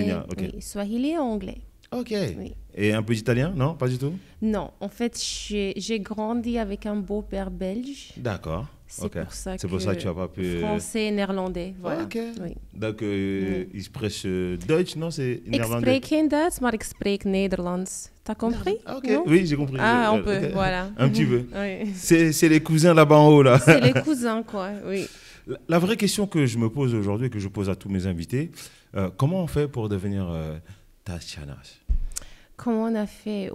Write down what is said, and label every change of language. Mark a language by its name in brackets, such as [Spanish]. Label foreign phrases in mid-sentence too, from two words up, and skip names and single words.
[French] Kenya, ok. Oui, Swahili et anglais. Ok. Oui. Et un peu d'italien? Non, pas du tout? Non, en fait, j'ai grandi avec un beau-père belge. D'accord. C'est Ok. pour ça C'est pour ça que tu n'as pas pu... Français et néerlandais, voilà. Ok. Oui. Donc, il [Dutch] spreekt Duits, [French] non? C'est [Dutch] Ik [French] néerlandais. [Dutch] spreek geen Duits, maar ik spreek Nederlands. [French] T'as compris? Ah, ok. Non? Oui, j'ai compris. Ah, un peu, Ok. voilà. Un petit peu. Oui. C'est les cousins là-bas en haut, là. C'est les cousins, quoi, oui. La vraie question que je me pose aujourd'hui et que je pose à tous mes invités, comment on fait pour devenir Tashanas? Comment on a fait?